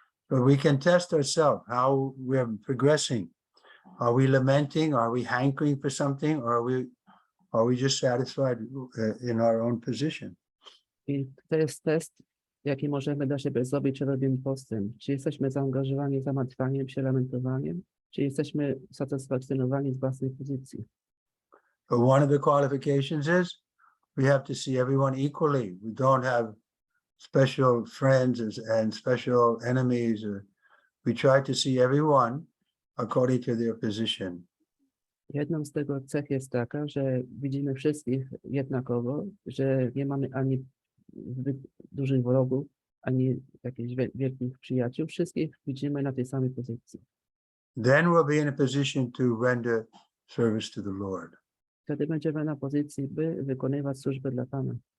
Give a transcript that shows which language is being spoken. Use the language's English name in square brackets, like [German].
[English] But we can test ourselves how we're progressing. Are we lamenting? Are we hankering for something? Or are we just satisfied in our own position? [Polish] I to jest test, jaki możemy dla siebie zrobić, czy robimy postęp. Czy jesteśmy zaangażowani zamartwaniem się, lamentowaniem, czy jesteśmy satysfakcjonowani z własnej pozycji. [English] But one of the qualifications is we have to see everyone equally. We don't have special friends and special enemies. We try to see everyone according to their position. [Polish] Jedną z tego cech jest taka, że widzimy wszystkich jednakowo, że nie mamy ani zbyt dużych wrogów, ani jakichś wielkich przyjaciół. Wszystkich widzimy na tej samej pozycji. [English] Then we'll be in a position to render service to the Lord. [Polish] Wtedy będziemy na pozycji, by wykonywać służbę dla Pana.